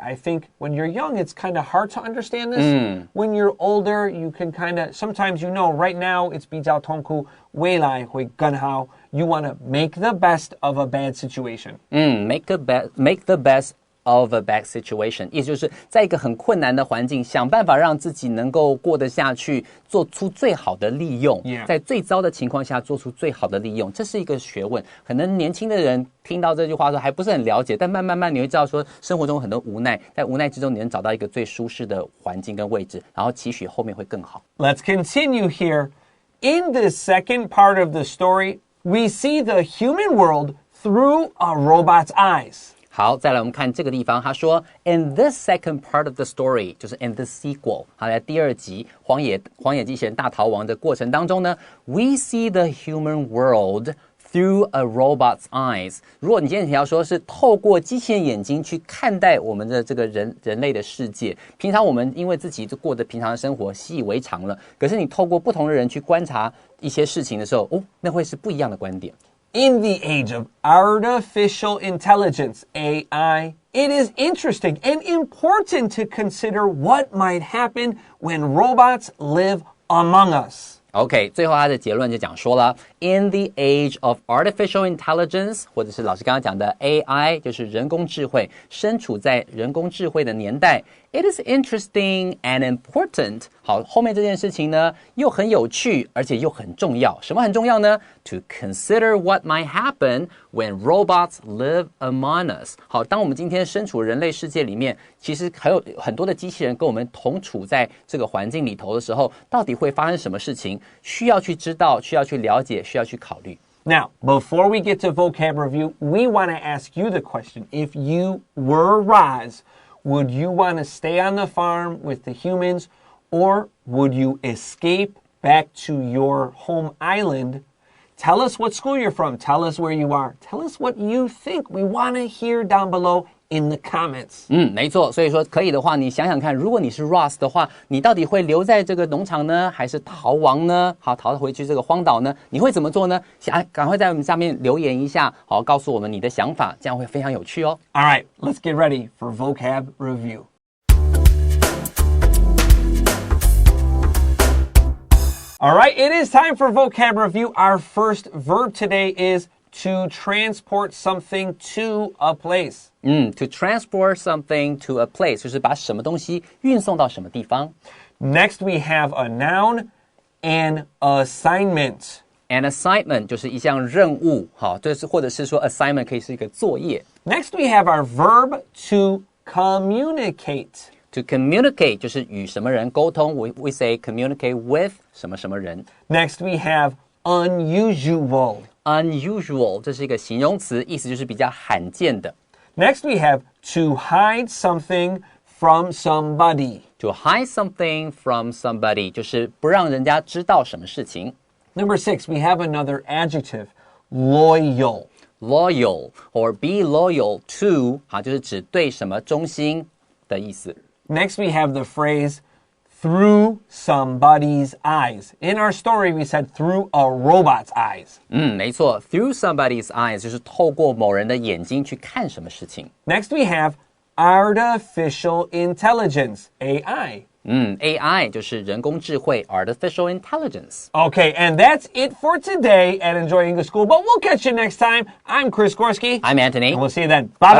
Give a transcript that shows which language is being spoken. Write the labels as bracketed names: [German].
[English] I think when you're young, it's kind of hard to understand this. When you're older, you can sometimes you know right now it's [Chinese] 比较痛苦，未来会更好。 [English] You want to make the best of a bad situation. Make the best of a bad situation， [Chinese] 意思就是在一个很困难的环境，想办法让自己能够过得下去，做出最好的利用。在最糟的情况下做出最好的利用，这是一个学问。可能年轻的人听到这句话说还不是很了解，但慢慢你会知道说生活中很多无奈，在无奈之中你能找到一个最舒适的环境跟位置，然后期许后面会更好。 [English] Let's continue here. In the second part of the story, we see the human world through a robot's eyes. [Chinese] 好，再来我们看这个地方，他说 ， [English] In this second part of the story， [Chinese] 就是 [English] in the sequel， [Chinese] 好，在第二集荒野机器人大逃亡的过程当中呢 ， [English] we see the human world through a robot's eyes。 [Chinese] 如果你今天要说是透过机器人眼睛去看待我们的这个人类的世界，平常我们因为自己就过着平常的生活，习以为常了。可是你透过不同的人去观察一些事情的时候，哦，那会是不一样的观点。 [English] In the age of artificial intelligence, AI, it is interesting and important to consider what might happen when robots live among us. [Chinese] OK， 最后他的结论就讲说了 ， [English] In the age of artificial intelligence， [Chinese] 或者是老师刚刚讲的 AI， 就是人工智慧，身处在人工智慧的年代 ， [English] it is interesting and important。 [Chinese] 好，后面这件事情呢，又很有趣，而且又很重要。什么很重要呢 [English] ？To consider what might happen when robots live among us。 [Chinese] 好，当我们今天身处人类世界里面，其实还有很多的机器人跟我们同处在这个环境里头的时候，到底会发生什么事情？需要去知道，需要去了解，需要去考虑。 [English] Now, before we get to vocab review, we want to ask you the question. If you were Roz, would you want to stay on the farm with the humans, or would you escape back to your home island? Tell us what school you're from. Tell us where you are. Tell us what you think. We want to hear down below in the comments. [Chinese] 没错，所以说可以的话，你想想看，如果你是 Ross 的话，你到底会留在这个农场呢，还是逃亡呢？好，逃回去这个荒岛呢？你会怎么做呢？赶快在我们下面留言一下，好，告诉我们你的想法，这样会非常有趣哦。 [English] All right, let's get ready for vocab review. All right, it is time for vocab review. Our first verb today is to transport something to a place. To transport something to a place [Chinese] 就是把什么东西运送到什么地方。 [English] Next, we have a noun, an assignment. [Chinese] An assignment 就是一项任务，好，或者是说 assignment 可以是一个作业。 [English] Next, we have our verb to communicate. [Chinese] To communicate 就是与什么人沟通 [English] we say communicate with [Chinese] 什么什么人。 [English] Next, we have unusual. [Chinese] Unusual 这是一个形容词，意思就是比较罕见的。 [English] Next, we have to hide something from somebody. To hide something from somebody [Chinese] 就是不让人家知道什么事情。 [English] Number 6, we have another adjective, loyal. Loyal or be loyal to [Chinese] 好，就是指对什么忠心的意思。 [English] Next, we have the phrase, through somebody's eyes. In our story, we said through a robot's eyes. [Chinese] 没错 ， [English] through somebody's eyes [Chinese] 就是透过某人的眼睛去看什么事情。 [English] Next, we have artificial intelligence, AI. [Chinese] AI 就是人工智慧 artificial intelligence. [English] Okay, and that's it for today at Enjoy English School. But we'll catch you next time. I'm Chris Gorski. I'm Antony. And we'll see you then. Bye-bye.